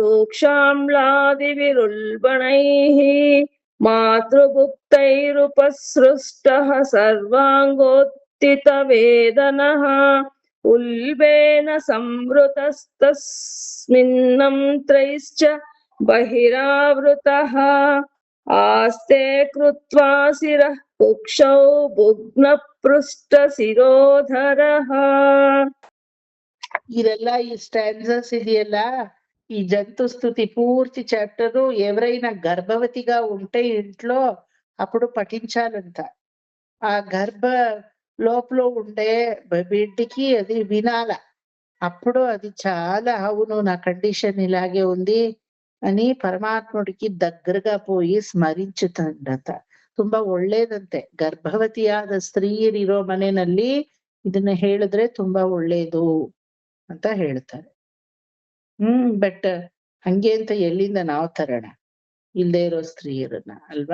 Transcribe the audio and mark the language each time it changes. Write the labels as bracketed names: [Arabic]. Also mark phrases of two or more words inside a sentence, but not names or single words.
[Sanskrit] ರೂಕ್ಷಾಮ್ಲಾದಿಭಿರುಲ್ಬಣೈಃ ಮಾತೃಭುಕ್ತೈರುಪಸೃಷ್ಟಃ ಸರ್ವಾಂಗೋತ್ಥಿತವೇದನಃ ಉಲ್ಬೇನ ಸಂವೃತಸ್ತಸ್ಮಿನ್ನಂ ತ್ರೈಶ್ಚ ಬಹಿರಾವೃತಃ ಆಸ್ತೆ ಕೃತ್ವಾ ಶಿರಃ ಕುಕ್ಷೌ ಭುಗ್ನಪೃಷ್ಟಶಿರೋಧರಃ. [Kannada] ಇದೆಲ್ಲ ಈ ಸ್ಟ್ಯಾನ್ಸಸ್ ಇದೆಯಲ್ಲ, [Telugu] ఈ జంతు స్తుతి పూర్తి చాప్టరు ఎవరైనా గర్భవతిగా ఉంటే ఇంట్లో అప్పుడు పఠించాలంట. ఆ గర్భ లోపల ఉండే బిడ్డకి అది వినాల. అప్పుడు అది చాలా, అవును నా కండిషన్ ఇలాగే ఉంది అని పరమాత్ముడికి దగ్గరగా పోయి ಸ್ಮರಿಸುತ್ತಂತ. [Kannada] ತುಂಬಾ ಒಳ್ಳೇದಂತೆ. ಗರ್ಭವತಿಯಾದ ಸ್ತ್ರೀಯರಿರೋ ಮನೆಯಲ್ಲಿ ಇದನ್ನ ಹೇಳಿದ್ರೆ ತುಂಬಾ ಒಳ್ಳೇದು ಅಂತ ಹೇಳ್ತಾರೆ. ಬಟ್ ಹಂಗೆ ಅಂತ ಎಲ್ಲಿಂದ ನಾವು ತರೋಣ ಇಲ್ದೇ ಇರೋ ಸ್ತ್ರೀಯರನ್ನ, ಅಲ್ವಾ?